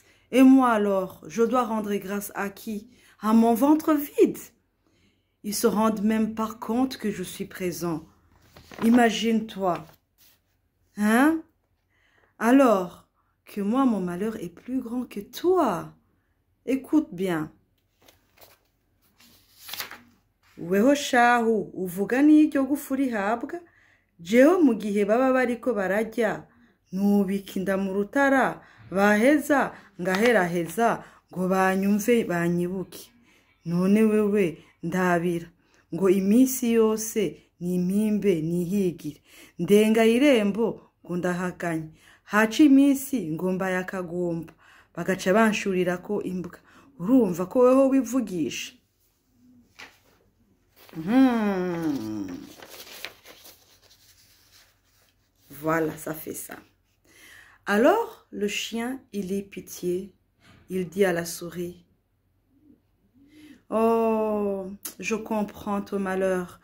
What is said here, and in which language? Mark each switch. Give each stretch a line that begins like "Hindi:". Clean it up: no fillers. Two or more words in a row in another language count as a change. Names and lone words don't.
French: Et moi alors, je dois rendre grâce à qui? À mon ventre vide. Ils se rendent même pas compte que je suis présent. Imagine-toi. Hein? Alors que moi, mon malheur est plus grand que toi. Écoute bien.
Rundi: Weho shahu uvuga n'iryo gufu rihabwa jewe mu gihe baba bariko barajya nubika inda mu rutara baheza ngaheraheza ngo banyumve banyibuke. None wewe ndabira ngo iminsi yose nimpimbe nihigire, ndenga irembo ngo ndahakanye, haca iminsi ngo mbaye akagomba, bagaca banshurira ko imbwa. Urumva ko weho wivugisha.
French: Voilà, ça fait ça. Alors, le chien, il est pitié. Il dit à la souris, « Oh, je comprends ton malheur.